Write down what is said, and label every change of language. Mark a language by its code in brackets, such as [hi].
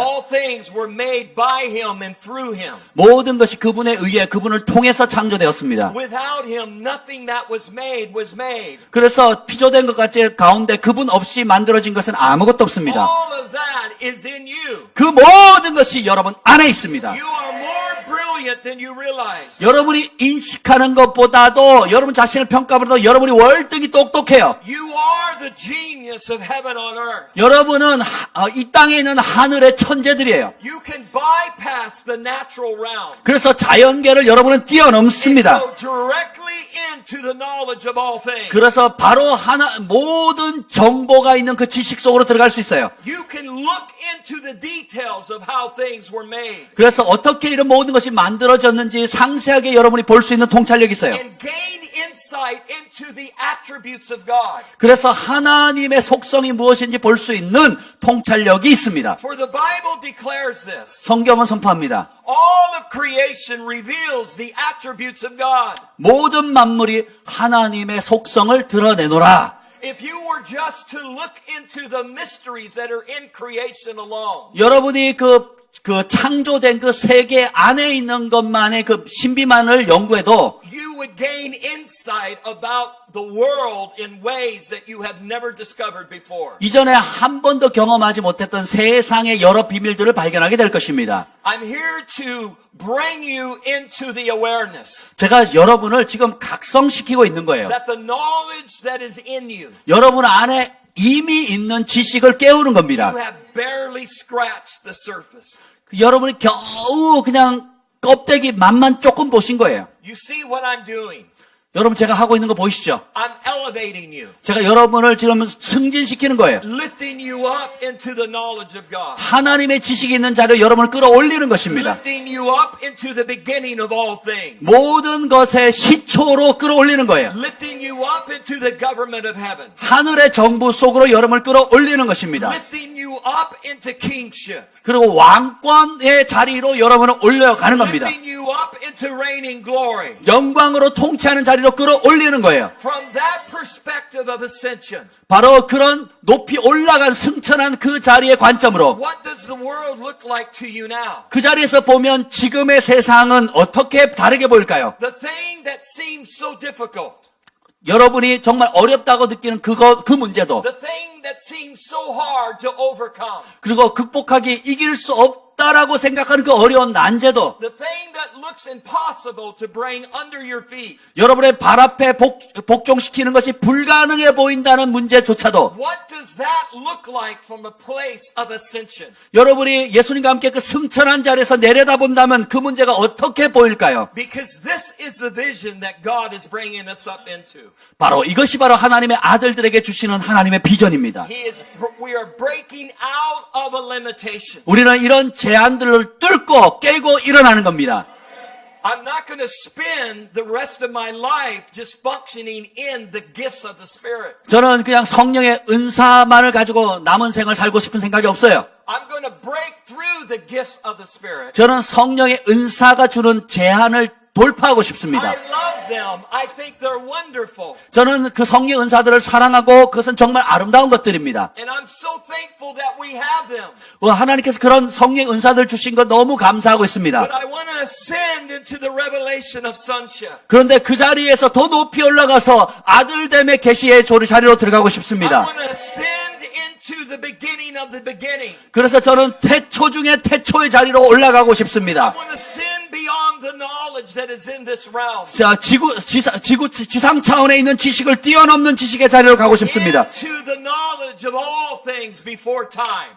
[en] All things were made by Him and through Him. [ko] 모든 것이 그분에 의해 그분을 통해서 창조되었습니다. [en] Without Him, nothing that was made. [ko] 그래서 피조된 것 같이 가운데 그분 없이 만들어진 것은 아무것도 없습니다. [en] All of that is in you. [ko] 그 모든 것이 여러분 안에 있습니다. [en] You are more brilliant than you realize. [ko] 여러분이 인식하는 것보다도 여러분 자신을 평가보다도 여러분이 월등히 똑똑해요. [en] You are the genius of heaven on earth. [ko] 여러분은 이 땅에 있는 하늘의 천재들이에요. [en] You can bypass the natural realm. [ko] 그래서 자연계를 여러분은 뛰어넘습니다. [en] Go directly into the knowledge of all things. [ko] 그래서 바로 모든 정보가 있는 그 지식 속으로 들어갈 수 있어요. [en] You can look into the details of how things were made. [ko] 그래서 어떻게 이런 모든 것이 만들어졌는지 상세하게 여러분이 볼 수 있는 통찰력이 있어요. [en] And gain insight into the attributes of God. [ko] 그래서 하나님의 속성이 무엇인지 볼 수 있는 통찰력이 있습니다. [en] For the Bible declares this. [ko] 성경은 선포합니다. [en] All of creation reveals the attributes of God. [ko] 모든 만물이 하나님의 속성을 드러내노라. [en] If you were just to look into the mysteries that are in creation alone, [ko] 여러분이 그 창조된 그 세계 안에 있는 것만의 그 신비만을 연구해도 [en] you would gain insight about the world in ways that you have never discovered before. [ko] 이전에 한 번도 경험하지 못했던 세상의 여러 비밀들을 발견하게 될 것입니다. [en] I'm here to bring you into the awareness [ko] 제가 여러분을 지금 각성시키고 있는 거예요. [en] that the knowledge that is in you, [ko] 여러분 안에 이미 있는 지식을 깨우는 겁니다. [en] you have barely scratched the surface. [ko] 여러분이 겨우 그냥 껍데기 맛만 조금 보신 거예요. [en] You see what I'm doing? [ko] 여러분 제가 하고 있는 거 보이시죠? [en] I'm elevating you, [ko] 제가 여러분을 지금 승진시키는 거예요. [en] lifting you up into the knowledge of God, [ko] 하나님의 지식이 있는 자리로 여러분을 끌어올리는 것입니다. [en] lifting you up into the beginning of all things, [ko] 모든 것의 시초로 끌어올리는 거예요. [en] lifting you up into the government of heaven, [ko] 하늘의 정부 속으로 여러분을 끌어올리는 것입니다. [en] lifting you up into kingship, [ko] 그리고 왕권의 자리로 여러분을 올려가는 겁니다. [en] lifting you up into reigning glory. [ko] 영광으로 통치하는 자리로 끌어올리는 거예요. [en] From that perspective of ascension, [ko] 바로 그런 높이 올라간 승천한 그 자리의 관점으로 [en] what does the world look like to you now? [ko] 그 자리에서 보면 지금의 세상은 어떻게 다르게 보일까요? [en] The thing that seems so difficult, [ko] 여러분이 정말 어렵다고 느끼는 그 문제도 [en] the thing that seems so hard to overcome, [ko] 그리고 극복하기 이길 수 없다라고 생각하는 그 어려운 난제도 [en] the thing that looks impossible to bring under your feet, [ko] 여러분의 발 앞에 복종시키는 것이 불가능해 보인다는 문제조차도 [en] what does that look like from a place of ascension? [ko] 여러분이 예수님과 함께 그 승천한 자리에서 내려다본다면 그 문제가 어떻게 보일까요? [en] Because this is the vision that God is bringing us up into. [ko] 바로 이것이 바로 하나님의 아들들에게 주시는 하나님의 비전입니다. [en] We are breaking out of a limitation. [ko] 우리는 이런 제한들을 뚫고 깨고 일어나는 겁니다. [en] I'm not going to spend the rest of my life just functioning in the gifts of the Spirit. [ko] 저는 그냥 성령의 은사만을 가지고 남은 생을 살고 싶은 생각이 없어요. [en] I'm going to break through the gifts of the Spirit. [ko] 저는 성령의 은사가 주는 제한을 돌파하고 싶습니다. [en] I love them. I think they're wonderful. [ko] 저는 그 성령 은사들을 사랑하고 그것은 정말 아름다운 것들입니다. [en] And I'm so thankful that we have them. [ko] 하나님께서 그런 성령 은사들 주신 것 너무 감사하고 있습니다. [en] But I want to ascend into the revelation of sonship. [ko] 그런데 그 자리에서 더 높이 올라가서 아들됨의 계시의 자리로 들어가고 [en] I [ko] 싶습니다. [en] want to ascend into the beginning of the beginning. [ko] 그래서 저는 태초 중에 태초의 자리로 올라가고 [en] I [ko] 싶습니다. [en] want to ascend beyond the knowledge that is in this realm. [ko] 자, 지상 차원에 있는 지식을 뛰어넘는 지식의 자리로 가고 싶습니다. [en] Into the knowledge of all things before time.